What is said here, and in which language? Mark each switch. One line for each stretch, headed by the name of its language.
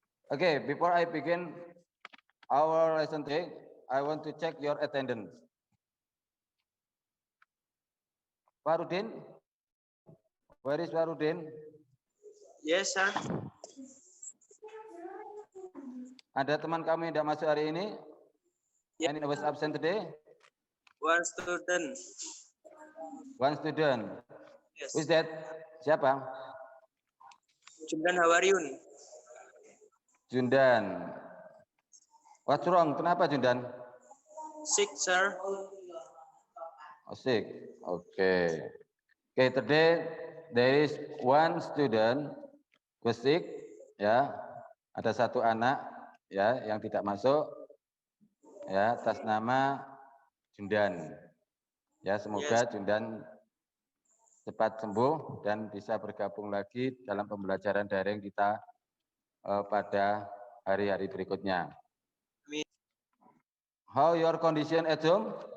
English: Okay, before I begin our lesson today, I want to check your attendance. Farudin, where is Farudin? Yes, sir.
Indonesian: Ada teman kami yang tidak masuk hari ini?
English: Yeah. Any was absent today? One student. One student. Yes. Who is that?
Indonesian: Siapa?
English: Jundan Hawaryun. Jundan. What's wrong?
Indonesian: Kenapa Jundan?
English: Sick, sir. Oh, sick. Okay. Okay, today there is one student who sick.
Indonesian: Ya, ada satu anak ya yang tidak masuk ya atas nama Jundan. Ya, semoga
English: Yes.
Indonesian: Jundan cepat sembuh dan bisa bergabung lagi dalam pembelajaran daring kita pada hari-hari berikutnya. Amin.
English: How your condition at home?